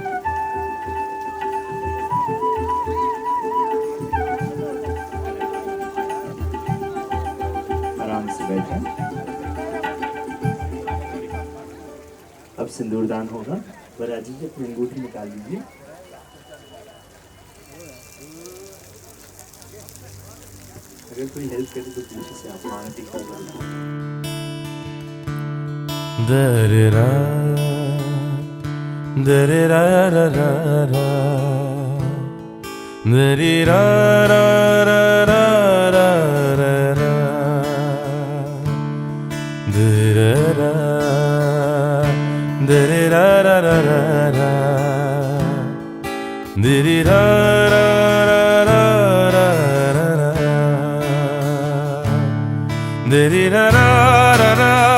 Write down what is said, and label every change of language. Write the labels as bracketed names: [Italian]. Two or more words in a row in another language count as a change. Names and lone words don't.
[Hindi] आराम से बैठ जाएं। अब सिंदूरदान होगा। वराजी जी अपनी अंगूठी निकाल लीजिए। अगर कोई हेल्प करे तो पीछे से आप मान दिखाओ। दरेरा दरेरा रा रा रा दरेरा रा रा रा रा रा रा दरेरा दरेरा रा रा रा रा दरेरा रा रा रा रा रा रा दरेरा रा रा रा